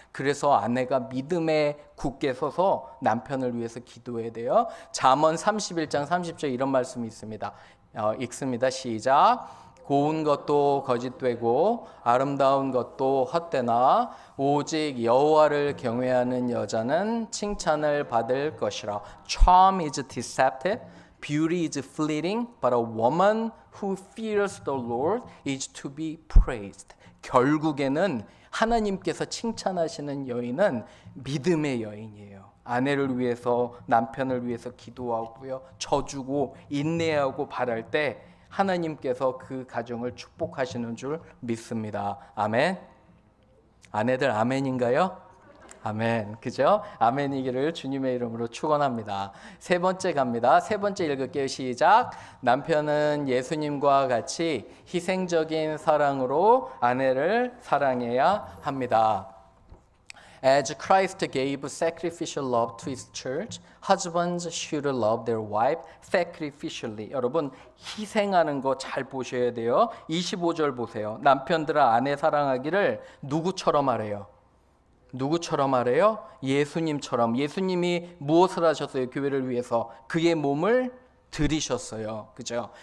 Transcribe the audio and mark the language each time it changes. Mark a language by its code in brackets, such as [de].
[ko] 그래서 아내가 믿음에 굳게 서서 남편을 위해서 기도해야 돼요. 잠언 31장 30절 이런 말씀이 있습니다. 읽습니다. 시작. 고운 것도 거짓되고 아름다운 것도 헛되나 오직 여호와를 경외하는 여자는 칭찬을 받을 것이라. [en] Charm is deceptive, beauty is fleeting, but a woman who fears the Lord is to be praised. [ko] 결국에는 하나님께서 칭찬하시는 여인은 믿음의 여인이에요. 아내를 위해서 남편을 위해서 기도하고요. 져주고 인내하고 바랄 때 하나님께서 그 가정을 축복하시는 줄 믿습니다. 아멘. 아내들 아멘인가요? 아멘. 그죠? 아멘이기를 주님의 이름으로 축원합니다. 세 번째 갑니다. 세 번째 읽을게요. 시작. 남편은 예수님과 같이 희생적인 사랑으로 아내를 사랑해야 합니다. [en] As Christ gave sacrificial love to His church, husbands should love their wife sacrificially. [ko] 여러분 희생하는 거 잘 보셔야 돼요. 25절 보세요. 남편들아 아내 사랑하기를 누구처럼 하래요? 누구처럼 하래요? 예수님처럼. 예수님이 무엇을 하셨어요? 교회를 위해서 그의 몸을 드리셨어요. 그죠?